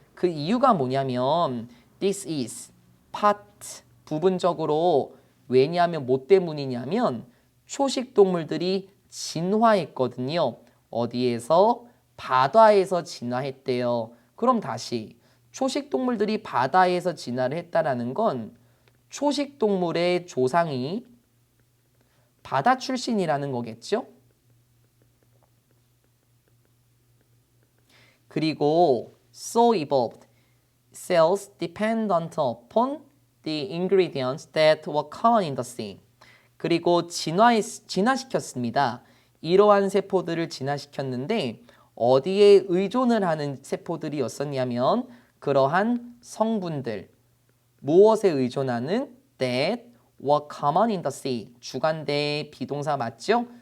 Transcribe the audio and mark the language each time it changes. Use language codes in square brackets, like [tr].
[ko] 그 이유가 뭐냐면 [en] this is part [ko] 부분적으로 왜냐하면 뭐 때문이냐면 초식 동물들이 진화했거든요. 어디에서? 바다에서 진화했대요. 그럼 다시 초식 동물들이 바다에서 진화를 했다라는 건 초식 동물의 조상이 바다 출신이라는 거겠죠? 그리고 [en] so evolved cells dependent upon the ingredients that were common in the sea. [ko] 그리고 진화시켰습니다. 이러한 세포들을 진화시켰는데 어디에 의존을 하는 세포들이었었냐면 그러한 성분들 무엇에 의존하는 [en] that were common in the sea [ko] 주간대 비동사 맞죠?